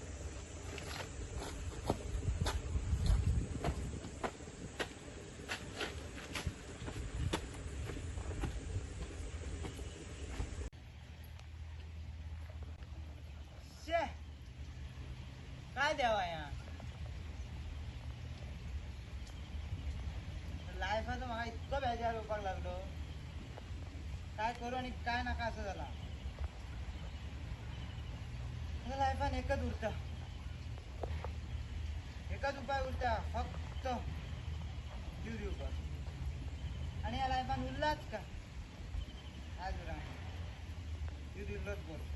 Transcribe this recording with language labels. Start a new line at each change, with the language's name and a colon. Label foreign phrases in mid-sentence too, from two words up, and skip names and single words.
Konkani: शे काय द्यावा या लायफाचं म्हाका इतकं बेजार येवपाक लागलो. काय करू आणि काय नाका असं झाला. लायफान एकच उरता, एकच उपाय उरता, फक्त जीव दिवपाक. आणि या लायफान उरलाच का आज उरा जीव दिवलोच बोल.